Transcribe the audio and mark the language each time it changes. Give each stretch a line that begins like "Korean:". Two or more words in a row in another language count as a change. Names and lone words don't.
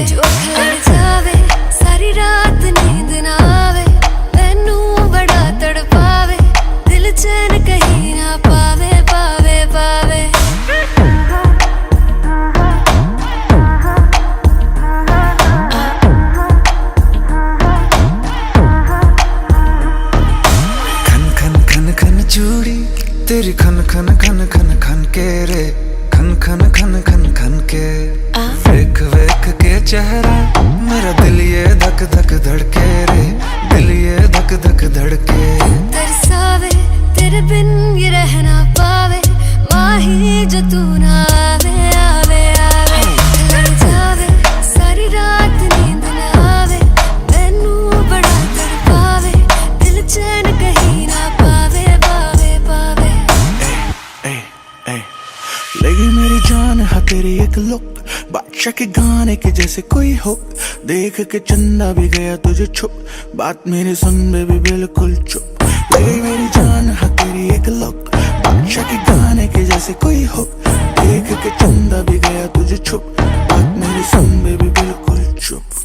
Punjabi: ਜੋ ਅੱਖ ਲੜ ਜਾਵੇ ਸਾਰੀ ਰਾਤ ਨੀਂਦ ਨਾ ਆਵੇ, ਮੈਨੂੰ ਬੜਾ ਤੜਪਾਵੇ, ਦਿਲ ਚੈਨ ਕਹੀਂ ਨਾ ਪਾਵੇ, ਪਾਵੇ ਪਾਵੇ।
Hindi: चूड़ी तेरी खन खन खन खन खन के रे, खन खन खन खन खन के, वेख वेख के चेहरा मेरा दिल ये धक धक धड़के रे, दिल ये धक धक धड़के।
Punjabi: ਤਰਸਾਵੇ ਤੇਰੇ ਬਿਨ ਯੇ ਰਹਿ ਨਾ ਪਾਵੇ, ਮਾਹੀ ਜੋ ਤੂ ਨਾ ਆਵੇ ਆਵੇ ਆਵੇ। ਲੜ ਜਾਵੇ ਸਾਰੀ ਰਾਤ ਨੀਂਦ ਨਾ ਆਵੇ, ਮੈਨੂੰ ਬੜਾ ਤੜਪਾਵੇ, ਦਿਲ ਚੈਨ ਕਹੀਂ ਨਾ ਪਾਵੇ, ਪਾਵੇ ਪਾਵੇ।
Hindi: लगी मेरी जान है तेरी एक लुक, बात बादशाह के गाने के जैसे कोई हो, देख के चंदा भी गया तुझे छुप, बात मेरी सुन बेबी बिल्कुल चुप, तेरी मेरी जान है तेरी एक लुक, बादशाह के गाने के जैसे कोई हो, देख के चंदा भी गया तुझे छुप, बात मेरी सुन बेबी बिल्कुल चुप।